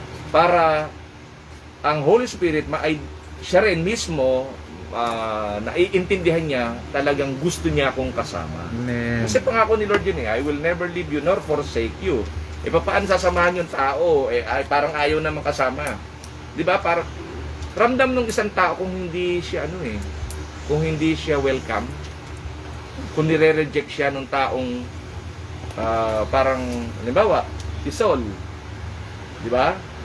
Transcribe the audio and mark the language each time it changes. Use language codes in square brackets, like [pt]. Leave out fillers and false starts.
[tl] Para ang Holy Spirit, siya rin mismo, naiintindihan niya, talagang gusto niya akong kasama. Amen. Kasi pangako ni Lord yun [en] I will never leave you nor forsake you. [tl] Paano sasamahan yung tao? Ay, parang ayaw na makasama. Di ba? Parang ramdam ng isang tao kung hindi siya kung hindi siya welcome, kung nire-reject siya ng taong parang, halimbawa, si Saul. Di ba?